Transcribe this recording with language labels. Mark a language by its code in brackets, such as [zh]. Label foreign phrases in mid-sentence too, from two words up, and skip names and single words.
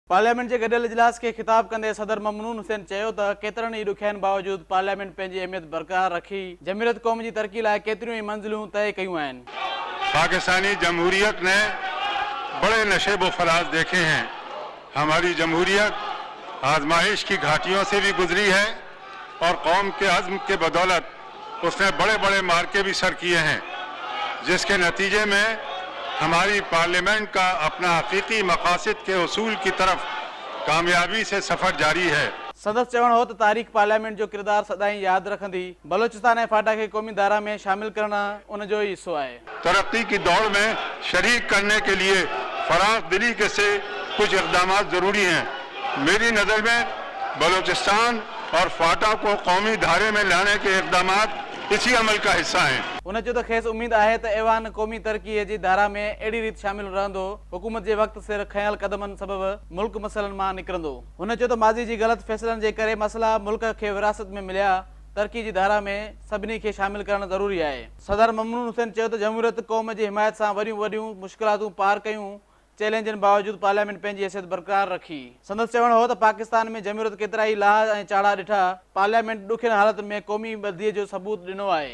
[sd] पार्लियामेंट के गडियल इजलास के खिताब कंदे सदर ममनून हुसैन चयो त केतरनि ई ॾुखियाईनि बावजूद पार्लियामेंट पंहिंजी अहमियत बरक़रार रखी जमहूरियत क़ौम जी तरक्की लाइ केतिरियूं ई मंज़िलूं तय कयूं आहिनि। [ur] پاکستانی جمہوریت نے بڑے نشیب و فراز دیکھے ہیں. ہماری جمہوریت آزمائش کی گھاٹیوں سے بھی گزری ہے اور قوم کے عزم کے بدولت اس نے بڑے بڑے معرکے بھی سر کیے ہیں، جس کے نتیجے میں ہماری پارلیمنٹ کا اپنا حقیقی مقاصد کے اصول کی طرف کامیابی سے سفر جاری ہے. [sd] सदस्य चवण हो त तारीख़ पार्लियामेंट जो किरदार सदाई याद रखंदी। बलोचिस्तान ऐं फाटा के कौमी धारा में शामिल करना उन जो ही हिस्सो है। [ur] ترقی کی دوڑ میں شریک کرنے کے لیے فراخ دلی کے سے کچھ اقدام ضروری ہیں. میری نظر میں بلوچستان اور فاٹا کو قومی دھارے میں لانے کے اقدام اسی عمل کا حصہ ہیں. [sd] उन जो खेस उम्मीद है त ऐवान कौमी तरक्की जी धारा में अड़ी रीत शामिल रहंदो, हुकूमत जे वक्त सिर खयल कदमन सबब मुल्क मसलन मां निकरंदो। हुन चयो त माज़ी जी गलत फैसलन जे करे मसला मुल्क के विरासत में मिलिया, तरक्की जी धारा में सभिनी खे शामिल करण ज़रूरी है। सदर ममनून हुसैन चयो त जमहूरियत क़ौम जी हिमायत सां वॾियूं वॾियूं मुश्किलातूं पार कयूं, चैलेंजनि बावजूद पार्लियामेंट पंहिंजी हैसियत बरक़रार रखी। संदसि चवण हो त पाकिस्तान में जमहूरियत केतिरा ई लाहा ऐं चाड़ा ॾिठा, पार्लियामेंट ॾुखियनि हालत में क़ौमी बदलीअ जो सबूत ॾिनो आहे।